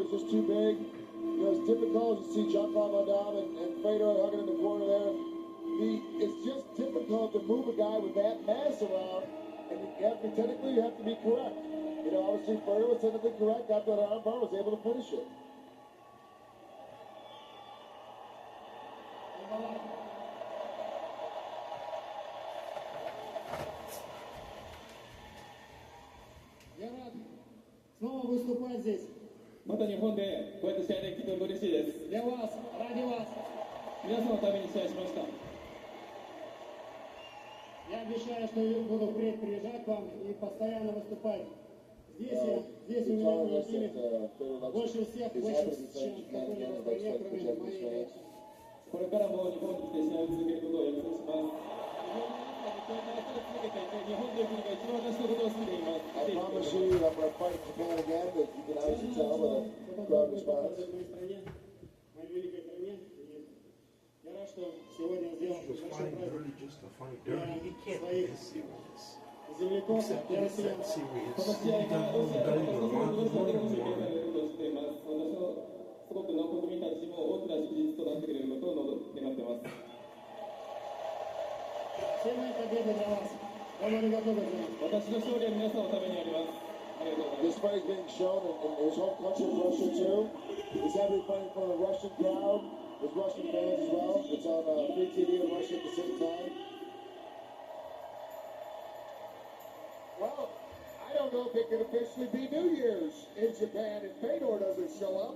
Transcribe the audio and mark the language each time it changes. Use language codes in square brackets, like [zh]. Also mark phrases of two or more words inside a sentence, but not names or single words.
[en] He was just too big. It's difficult. You see John Bob down and Fedor hugging in the corner there. it's just difficult to move a guy with that mass around, and technically you have to be correct. You know, obviously Fedor was technically correct, got that arm bar, was able to finish it. [ru] Я рад снова выступать здесь. [ja] また日本でこうやって試合できて嬉しいです。 [ru] Для вас, ради вас. [ja] 皆さんのために試合しました。 [ru] Я обещаю, что буду впредь приезжать к вам и постоянно выступать. Здесь у меня в Владимире больше всех, больше, чем в какой-либо стране, кроме моей. [ja] これからも日本に来て試合を続けることを約束します。日本で続けていて、日本という国が一番私のことを好きでいます。 [en] I promise you, I'm going to fight Japan again, but you can obviously tell by the crowd response. [ru] В моей стране, в моей великой стране. Я рад, что сегодня сделал [en] He was [ru] большой [en] fighting [ru] праздник. [en] dirty just to fight dirty. He can't be this serious. [ru] Земляков, [en] Except [ru] я [en] he's [ru] россиян. [en] that serious. [ja] この [en] He [ja] 試合 [en] done [ja] がロ [en] more [ja] シアで [en] dirty [ja] ロ [en] than a lot [ja] シア [en] of [ja] でも [en] money [ja] 世 [en] in [ja] 界 [en] the [ja] でことをしています。私の祖国の国民たちにも大きな祝日となってくれることを願っています。 [ru] Все мои победы для вас. Я буду готов к этому. [ja] 私の勝利は皆さんのためにあります。ありがとうございます。 [en] This fight is being shown in his home country of Russia too. He's happy fighting in front of the Russian crowd, his Russian fans as well. It's on free TV in Russia at the same time. Well, I don't know if it can officially be New Year's in Japan if Fedor doesn't show up.